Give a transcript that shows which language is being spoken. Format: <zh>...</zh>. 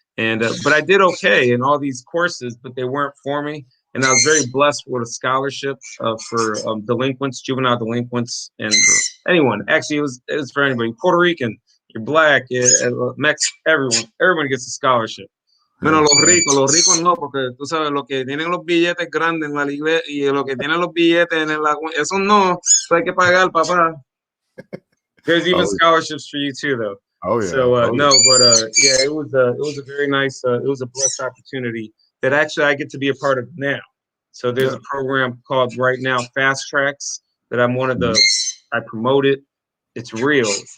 <en>And but I did okay in all these courses, but they weren't for me. And I was very blessed with a scholarship for delinquents, juvenile delinquents, and anyone. Actually, it was for anybody. Puerto Rican, you're black, everyone. Everybody gets a scholarship.</en> <es>Menos</es> <en>Yeah.</en> <es>los ricos no, porque tú sabes, los que tienen los billetes grandes en la iglesia y los que tienen los billetes eso no, eso hay que pagar, papá.</es> <en>There's even Oh, scholarships for you too, though. oh yeah. So Oh no, but yeah, it was a very nice, it was a blessed opportunity that actually I get to be a part of now. So there's yeah. a program called right now Fast Tracks that I'm one of the. I promote it. It's real.</en>